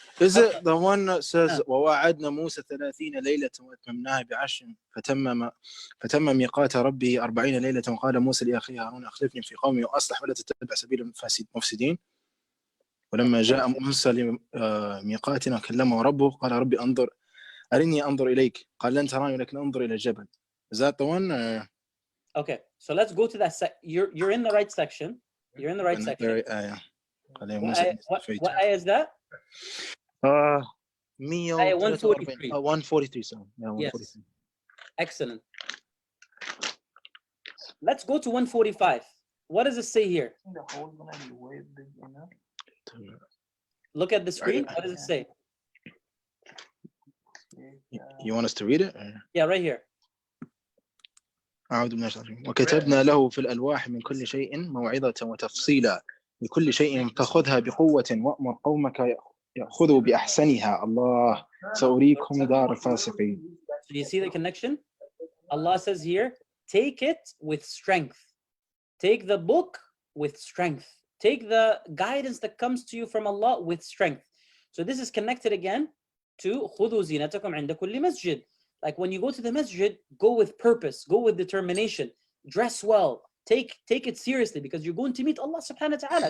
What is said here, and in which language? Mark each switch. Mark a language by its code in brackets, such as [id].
[en] Is it the one that says [ar] وَوَعَدْنَا مُوسَى 30 ليلة وَأَتْمَمْنَاهَا بعشر فتم ميقات ربه 40 ليلة وقال موسى لأخيه هارون أخلفني في قومي وأصلح ولا تتبع سبيل المفسدين ولما جاء موسى لميقاتنا كلمه ربه قال ربي أرني أنظر إليك قال لن تراني ولكن انظر إلى الجبل. [en] Is that the one? Okay, so let's go to that. You're in the right section. You're in the right section. What ayah is that? 143. 143. So yeah, 143. Yes. Excellent. Let's go to 145. What does it say here? Look at the screen. What does it say? You want us to read it? Yeah, right here. [ar] أعوذ بالله من الشيطان الرجيم. وكتبنا له في الألواح من كل شيء موعظة وتفصيلا لكل شيء فخذها بقوة وأمر قومك يأخذوا بأحسنها الله سأريكم دار الفاسقين. [en] Do you see the connection? Allah says here, take it with strength. Take the book with strength. Take the guidance that comes to you from Allah with strength. So this is connected again to [ar] خذوا زينتكم عند كل مسجد. [en] Like when you go to the masjid, go with purpose, go with determination, dress well, take it seriously because you're going to meet Allah subhanahu wa ta'ala.